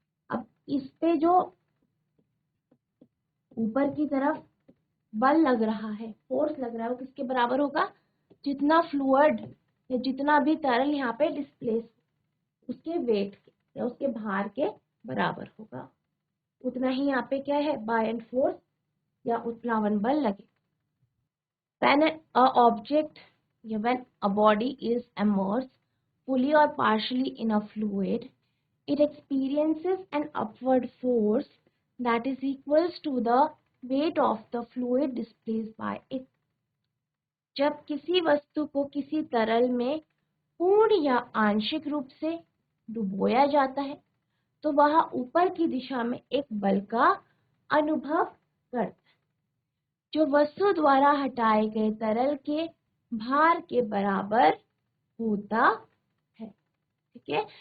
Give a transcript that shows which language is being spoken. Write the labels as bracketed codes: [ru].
[hi] अब इस पे जो ऊपर की तरफ बल लग रहा है, फोर्स लग रहा है, वो किसके बराबर होगा, जितना फ्लूइड या जितना भी तरल यहाँ पे डिस्प्लेस, उसके वेट के या उसके भार के बराबर होगा। उतना ही यहाँ पे क्या है, बायएंड फोर्स या उत्प्लावन बल लगे। [en] When a object, when a body is immersed fully or partially in a fluid, it experiences an upward force that is equals to the weight of the fluid displaced by it. [hi] जब किसी वस्तु को किसी तरल में पूर्ण या आंशिक रूप से डुबोया जाता है तो वह ऊपर की दिशा में एक बल का अनुभव करता है जो वस्तु द्वारा हटाए गए तरल के भार के बराबर होता है, ठीक है।